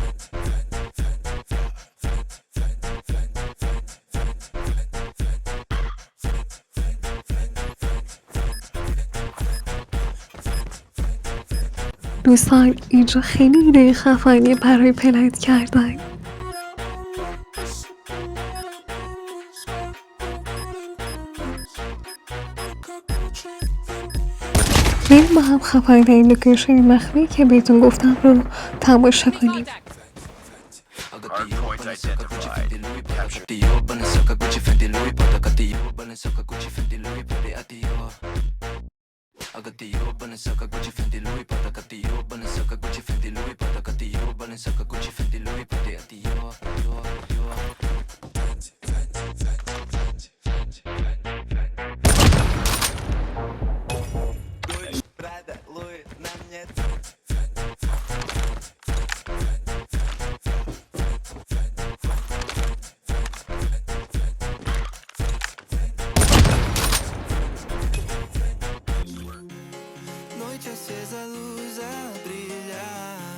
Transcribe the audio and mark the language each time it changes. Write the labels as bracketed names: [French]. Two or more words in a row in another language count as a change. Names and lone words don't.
[Persian] دوستان اینجا خیلی ایده خفنی برای پلنت کردن. بریم با هم خفن‌ترین لوکیشن مخفی که بهتون گفتم رو تماشا کنیم. [English] Hardpoint identified. Captured. Dio, Balenciaga, Gucci, Fendi, Louis, Prada, Dio, Balenciaga, Gucci, Fendi, Louis, Prada, Dio. Dio, Balenciaga, Gucci, Fendi, Louis, Prada, Dio, Balenciaga, Gucci, Fendi, Louis, Prada, Dio, Balenciaga, Gucci, Fendi, Louis, Prada, Dio. Gucci, Prada, Louis, [Polish] na mnie [Portuguese] Noite acesa, a luz a brilhar.